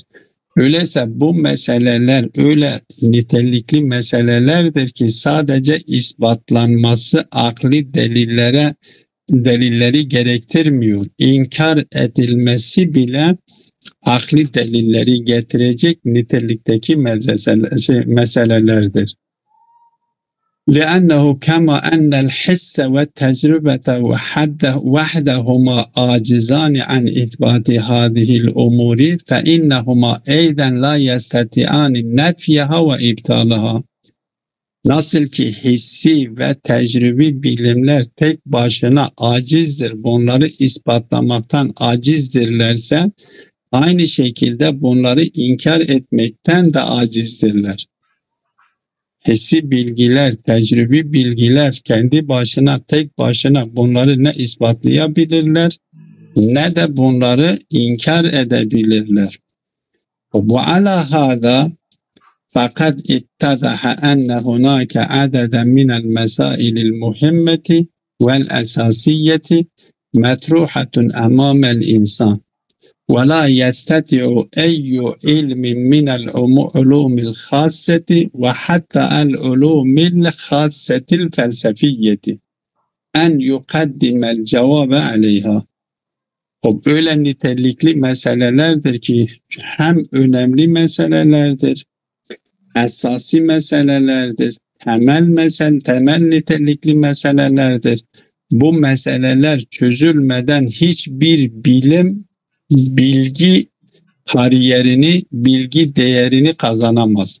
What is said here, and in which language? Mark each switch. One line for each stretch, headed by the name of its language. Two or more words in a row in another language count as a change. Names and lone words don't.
Turkish: Öyleyse bu meseleler öyle nitelikli meselelerdir ki sadece ispatlanması akli delilleri gerektirmiyor. İnkar edilmesi bile akli delilleri getirecek nitelikteki meselelerdir.
Arabic: لأنه كما أن الحس والتجربة وحدهما عاجزان عن إثبات هذه الأمور فإنهما أيضا لا يستطيعان نفيها وإبطالها.
Turkish: Nasıl ki hissi ve tecrübi bilimler tek başına acizdir, bunları ispatlamaktan acizdirlerse, aynı şekilde bunları inkar etmekten de acizdirler. Hissi bilgiler, tecrübi bilgiler kendi başına, tek başına bunları ne ispatlayabilirler, ne de bunları inkar edebilirler.
Arabic: وعلى هذا فقد اتضح أن هناك عددا من المسائل المهمة والأساسية مطروحة أمام الإنسان ولا يستطيع أي علم من العلوم الخاصة وحتى العلوم الخاصة الفلسفية أن يقدم الجواب عليها.
Turkish: Öyle nitelikli meselelerdir ki hem önemli meselelerdir, esasi meselelerdir, temel nitelikli meselelerdir. Bu meseleler çözülmeden hiçbir bilim bilgi kariyerini, bilgi değerini kazanamaz.